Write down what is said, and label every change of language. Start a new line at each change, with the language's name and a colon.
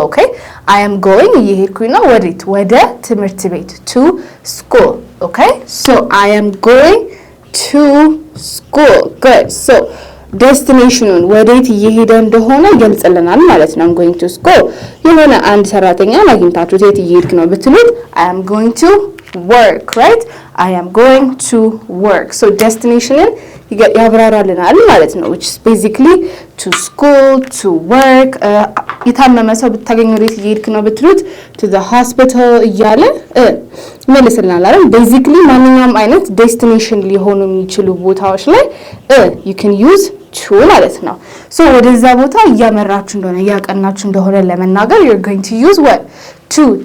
English: Okay, I am going
Amharic: እየሄድኩኝ ነው ወዴት? ወደ ትምህርት ቤት
English: to school. Okay, so I am going to school. Good.
Amharic: So ዴስቲኔሽኑን ወዴት እየሄደ እንደሆነ ይገልጽልናል ማለት ነው።
English: I'm going to school
Amharic: የሆነ አንድ ሰራተኛ አግኝታችሁ የት እየሄድክ ነው ብትሉት
English: I am going to work, right? I am going to work. So destinationን
Amharic: ያብራራልናል ማለት ነው
English: which is basically to school, to work.
Amharic: የታመመ ሰው ብታገኙ ወዴት እየሄድክ ነው ብትሉት
English: to the hospital
Amharic: እያለ መልስልናል አይደል? basically ማንኛውም አይነት ዴስቲኔሽን ሊሆኑ የሚችሉ ቦታዎች ላይ
English: you can use to
Amharic: ማለት ነው። so ወደዛ ቦታ እያመራችሁ እንደሆነ እያቀናችሁ እንደሆነ ለመናገር
English: you're going to use what? to.